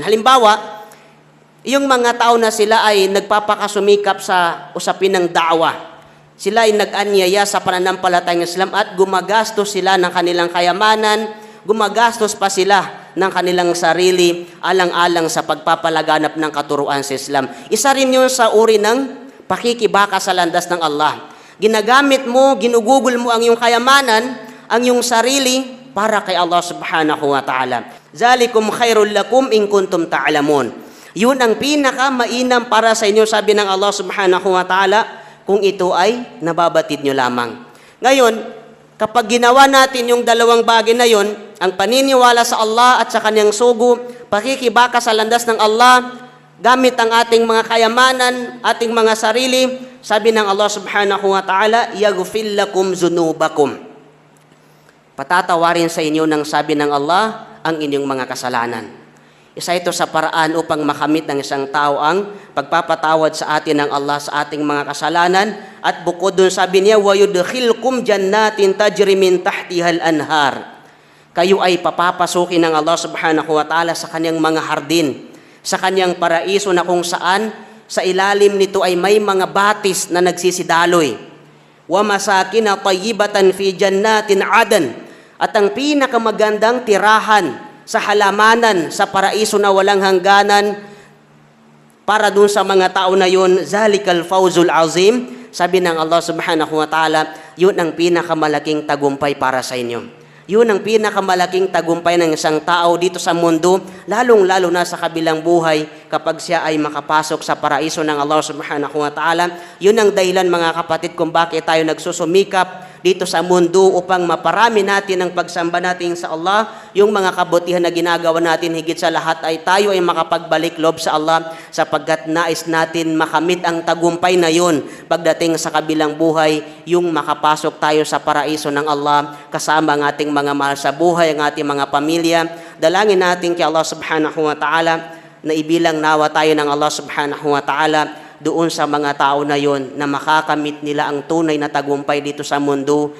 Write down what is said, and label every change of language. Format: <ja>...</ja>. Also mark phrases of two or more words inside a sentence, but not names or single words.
<tl>Halimbawa, yung mga tao na sila ay nagpapakasumikap sa usapin ng da'wa, sila ay nag-anyaya sa pananampalatayang Islam at gumagastos sila ng kanilang kayamanan, gumagastos pa sila ng kanilang sarili alang-alang sa pagpapalaganap ng katuruan sa Islam. Isa rin yun sa uri ng pakikibaka sa landas ng Allah. Ginagamit mo, ginugugol mo ang iyong kayamanan, ang iyong sarili para kay Allah</tl> <ar>سبحانه وتعالى. ذلكم خير لكم إن كنتم تعلمون.</ar> <tl>Yun ang pinakamainam para sa inyo, sabi ng Allah</tl> <ar>سبحانه وتعالى,</ar> <tl>kung ito ay nababatid nyo lamang. Ngayon, kapag ginawa natin yung dalawang bagay na yon, ang paniniwala sa Allah at sa kanyang sugo, pakikibaka sa landas ng Allah, gamit ang ating mga kayamanan, ating mga sarili, sabi ng Allah</tl> <ar>سبحانه وتعالى, يغفر لكم ذنوبكم.</ar> <tl>Patatawarin sa inyo ng sabi ng Allah ang inyong mga kasalanan. Isa ito sa paraan upang makamit ng isang tao ang pagpapatawad sa atin ng Allah sa ating mga kasalanan. At bukod dun sabi niya,</tl> <ar>وَيُدْخِلْكُمْ جَنَّاتٍ تَجْرِي مِنْ تَحْتِهَا الْأَنْهَارِ.</ar> <tl>Kayo ay papapasukin ng Allah</tl> <ar>سبحانه وتعالى</ar> <tl>sa kanyang mga hardin, sa kanyang paraiso na kung saan sa ilalim nito ay may mga batis na nagsisidaloy.</tl> <ar>وَمَسَاكِنَ طَيِّبَةً فِي جَنَّاتٍ عَدَنٍ.</ar> <tl>At ang pinakamagandang tirahan sa halamanan, sa paraiso na walang hangganan, para dun sa mga tao na yun,</tl> <ar>ذلك الفوز العظيم.</ar> <tl>Sabi ng Allah</tl> <ar>سبحانه وتعالى,</ar> <tl>yun ang pinakamalaking tagumpay para sa inyo. Yun ang pinakamalaking tagumpay ng isang tao dito sa mundo, lalong-lalo na sa kabilang buhay kapag siya ay makapasok sa paraiso ng Allah</tl> <ar>سبحانه وتعالى.</ar> <tl>Yun ang dahilan mga kapatid kung bakit tayo nagsusumikap dito sa mundo upang maparami natin ang pagsamba natin sa Allah. Yung mga kabutihan na ginagawa natin, higit sa lahat ay tayo ay makapagbalik loob sa Allah sapagkat nais natin makamit ang tagumpay na yun pagdating sa kabilang buhay, yung makapasok tayo sa paraiso ng Allah kasama ang ating mga mahal sa buhay, ang ating mga pamilya. Dalangin natin kay Allah</tl> <ar>سبحانه وتعالى</ar> <tl>na ibilang nawa tayo ng Allah</tl> <ar>سبحانه وتعالى</ar> <tl>doon sa mga tao na yon na makakamit nila ang tunay na tagumpay dito sa mundo.</tl>